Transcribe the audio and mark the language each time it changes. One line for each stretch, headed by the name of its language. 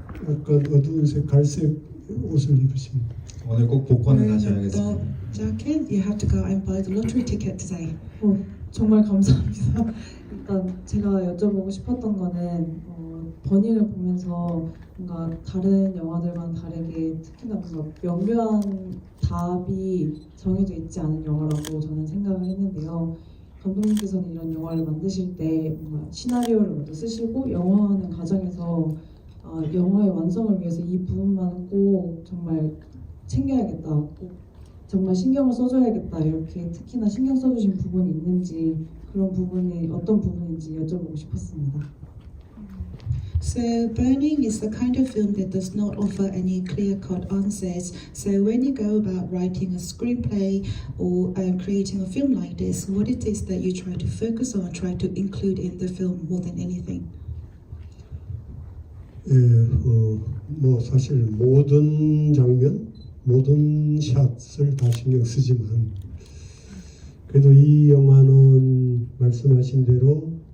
Korean: 약간 어두운 색, 갈색 옷을 입으십니다. 오늘 꼭 복권을
English: Wearing a
Korean: 하셔야겠습니다.
English: dark jacket. You have to go and buy the lottery ticket today.
Korean: 정말 감사합니다. 일단 제가 여쭤보고 싶었던 거는 버닝을 보면서 뭔가 다른 영화들과는 다르게 특히나 뭔가 명료한 답이 정해져 있지 않은 영화라고 저는 생각을 했는데요. 감독님께서는 이런 영화를 만드실 때 뭔가 시나리오를 먼저 쓰시고 영화하는 과정에서 영화의 완성을 위해서 이 부분만은 꼭 정말 챙겨야겠다, 꼭 정말 신경을 써줘야겠다, 이렇게 특히나 신경 써주신 부분이 있는지, 그런 부분이 어떤 부분인지 여쭤보고 싶었습니다.
English: So Burning is the kind of film that does not offer any clear-cut answers. So when you go about writing a screenplay or creating a film like this, what it is that you try to focus on, try to include in the film more than anything?
Korean: 예, 뭐 사실 모든 장면, 모든 샷을 다 신경 쓰지만 그래도 이 영화는 말씀하신 대로